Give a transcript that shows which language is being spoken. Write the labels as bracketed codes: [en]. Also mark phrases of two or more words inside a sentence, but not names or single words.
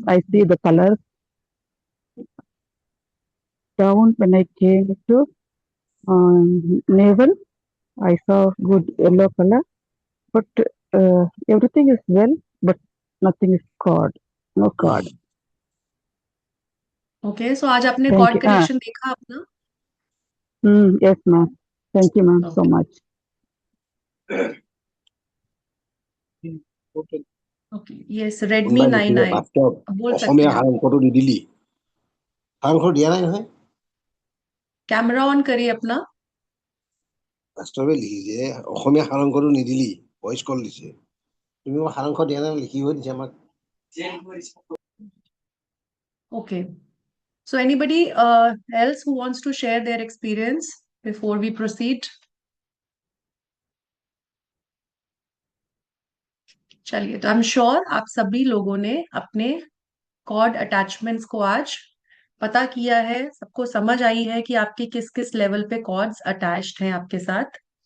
[en] I see the colors down when I came to navel. I saw good yellow color, but everything is well, but nothing is cord. No cord. okay, so [hi] आज आपने [en] Thank [hi] कॉर्ड [en] you. [hi] कनेक्शन देखा अपना? [en] Yes, ma'am. Thank you, ma'am, so [hi] ओके। [en] much. [hi] ओके, यस, Redmi [as] কোনোবাই নাইন লিখিলে আই বাস্তৱ [hi] बोल सकते [as] অসমীয়া [hi] हैं आप। [as] সাৰাংশটো দি দিলি। সাৰাংশ দিয়া নাই নহয়। [hi] कैमरा ऑन करिए अपना। [as] মাষ্টৰে লিখিছে অসমীয়া সাৰাংশটো নিদিলি, ভইচ কল দিছে। তুমি মোক সাৰাংশ দিয়া নাই, লিখিব দিছে আমাক। [en] Okay. So anybody else who wants to share their experience before we proceed? [hi] चलिए, तो [en] I am sure [hi] आप सभी लोगों ने अपने [en] cord attachments [hi] को आज पता किया है, सबको समझ आई है कि आपके किस किस लेवल पे [en] cords attached [hi] हैं आपके साथ।